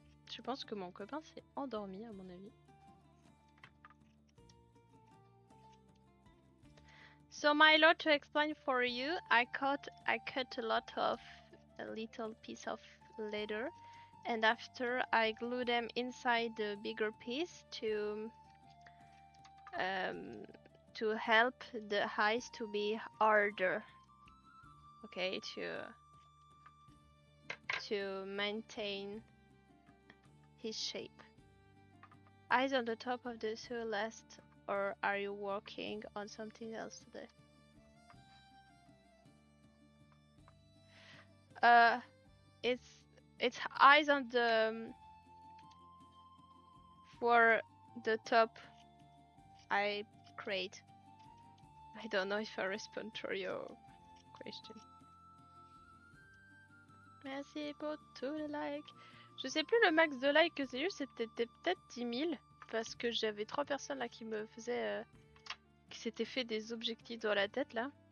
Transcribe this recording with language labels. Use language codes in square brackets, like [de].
[fr] Je pense que mon copain s'est endormi à mon avis. [en] So my lord, to explain for you, I cut a lot of a little piece of leather, and after I glue them inside the bigger piece to help the eyes to be harder. Okay, to maintain his shape. Eyes on the top of the Celeste, or are you working on something else today? It's eyes on the for the top I create. I don't know if I respond to your question. [fr] Merci pour tous les likes. Je sais plus le max de likes que j'ai eu, c'était peut-être 10 000 parce que j'avais 3 personnes là qui me faisaient qui s'étaient fait des objectifs dans la tête là.